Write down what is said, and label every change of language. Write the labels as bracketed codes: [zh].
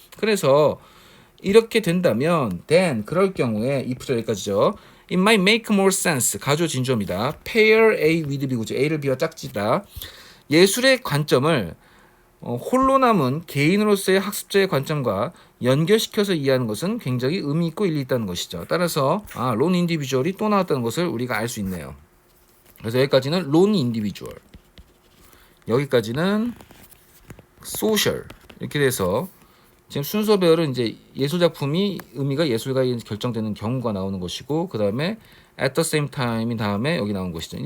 [ko] 그래서 이렇게 된다면 then 그럴 경우에 if 여기까지죠. [en] It might make more sense. [ko] 가조 진조입니다. [en] pair A with B구죠. [ko] A를 B와 짝지다. 예술의 관점을 홀로 남은 개인으로서의 학습자의 관점과 연결시켜서 이해하는 것은 굉장히 의미 있고 일리 있다는 것이죠. 따라서 론 인디비주얼이 또 나왔다는 것을 우리가 알 수 있네요. 그래서 여기까지는 론 인디비주얼, 여기까지는 소셜, 이렇게 돼서 지금 순서별은 이제 예술 작품이 의미가 예술가에 결정되는 경우가 나오는 것이고, 그 다음에 [en] at the same time [ko] 인 다음에 여기 나온 것이죠.